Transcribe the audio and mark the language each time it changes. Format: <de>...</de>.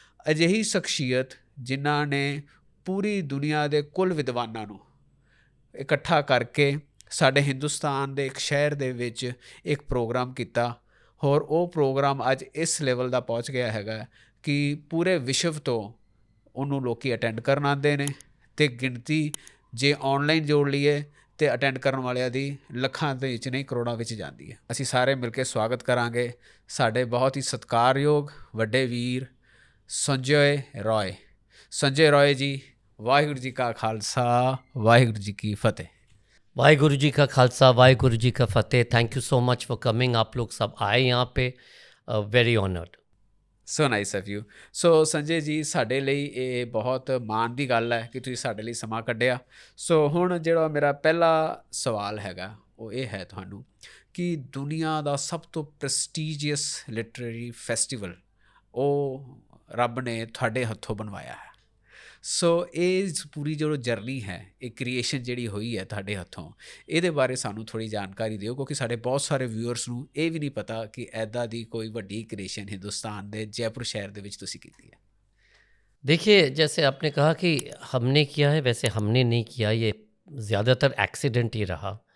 <pa>ਅਜਿਹੀ ਸ਼ਖਸੀਅਤ ਜਿਨ੍ਹਾਂ ਨੇ ਪੂਰੀ ਦੁਨੀਆ ਦੇ ਕੁੱਲ ਵਿਦਵਾਨਾਂ ਨੂੰ ਇਕੱਠਾ ਕਰਕੇ ਸਾਡੇ ਹਿੰਦੁਸਤਾਨ ਦੇ ਇੱਕ ਸ਼ਹਿਰ ਦੇ ਵਿੱਚ ਇੱਕ ਪ੍ਰੋਗਰਾਮ ਕੀਤਾ, ਔਰ ਉਹ ਪ੍ਰੋਗਰਾਮ ਅੱਜ ਇਸ ਲੈਵਲ ਦਾ ਪਹੁੰਚ ਗਿਆ ਹੈਗਾ ਕਿ ਪੂਰੇ ਵਿਸ਼ਵ ਤੋਂ ਉਹਨੂੰ ਲੋਕ ਅਟੈਂਡ ਕਰਨ ਆਉਂਦੇ ਨੇ ਅਤੇ ਗਿਣਤੀ ਜੇ ਔਨਲਾਈਨ ਜੋੜ ਲਈਏ ਅਤੇ ਅਟੈਂਡ ਕਰਨ ਵਾਲਿਆਂ ਦੀ ਲੱਖਾਂ ਦੇ ਵਿੱਚ ਨਹੀਂ, ਕਰੋੜਾਂ ਵਿੱਚ ਜਾਂਦੀ ਹੈ। ਅਸੀਂ ਸਾਰੇ ਮਿਲ ਕੇ ਸਵਾਗਤ ਕਰਾਂਗੇ ਸਾਡੇ ਬਹੁਤ ਹੀ ਸਤਿਕਾਰਯੋਗ ਵੱਡੇ ਵੀਰ ਸੰਜੇ ਰॉय। ਸੰਜੇ ਰॉय ਜੀ, ਵਾਹਿਗੁਰੂ ਜੀ ਕਾ ਖਾਲਸਾ, ਵਾਹਿਗੁਰੂ ਜੀ ਕੀ ਫਤਿਹ।</pa> <hi>वाहिगुरु जी का खालसा, वाहिगुरु जी का फतेह।</hi> <en>Thank you so much for coming.</en> <hi>आप लोग सब आए यहाँ पे, very honoured.</hi> <en>So nice of you.</en> <pa>ਸੋ ਸੰਜੇ ਜੀ, ਸਾਡੇ ਲਈ ਇਹ ਬਹੁਤ ਮਾਣ ਦੀ ਗੱਲ ਹੈ ਕਿ ਤੁਸੀਂ ਸਾਡੇ ਲਈ ਸਮਾਂ ਕੱਢਿਆ। ਸੋ ਹੁਣ ਜਿਹੜਾ ਮੇਰਾ ਪਹਿਲਾ ਸਵਾਲ ਹੈਗਾ ਉਹ ਇਹ ਹੈ ਤੁਹਾਨੂੰ ਕਿ ਦੁਨੀਆ ਦਾ ਸਭ ਤੋਂ ਪ੍ਰੈਸਟੀਜੀਅਸ ਲਿਟਰੇਰੀ ਫੈਸਟੀਵਲ ਉਹ ਰੱਬ ਨੇ ਤੁਹਾਡੇ ਹੱਥੋਂ ਬਣਵਾਇਆ ਹੈ। ਸੋ ਇਹ ਪੂਰੀ ਜੋ ਜਰਨੀ ਹੈ, ਇਹ ਕ੍ਰੀਏਸ਼ਨ ਜਿਹੜੀ ਹੋਈ ਹੈ ਤੁਹਾਡੇ ਹੱਥੋਂ, ਇਹਦੇ ਬਾਰੇ ਸਾਨੂੰ ਥੋੜ੍ਹੀ ਜਾਣਕਾਰੀ ਦਿਓ, ਕਿਉਂਕਿ ਸਾਡੇ ਬਹੁਤ ਸਾਰੇ ਵਿਊਅਰਸ ਨੂੰ ਇਹ ਵੀ ਨਹੀਂ ਪਤਾ ਕਿ ਇੱਦਾਂ ਦੀ ਕੋਈ ਵੱਡੀ ਕ੍ਰੀਏਸ਼ਨ ਹਿੰਦੁਸਤਾਨ ਦੇ ਜੈਪੁਰ ਸ਼ਹਿਰ ਦੇ ਵਿੱਚ ਤੁਸੀਂ ਕੀਤੀ है।</pa> <hi>देखिए, जैसे आपने कहा कि हमने किया है, वैसे हमने नहीं किया, ये ज़्यादातर एक्सीडेंट ही रहा।</hi>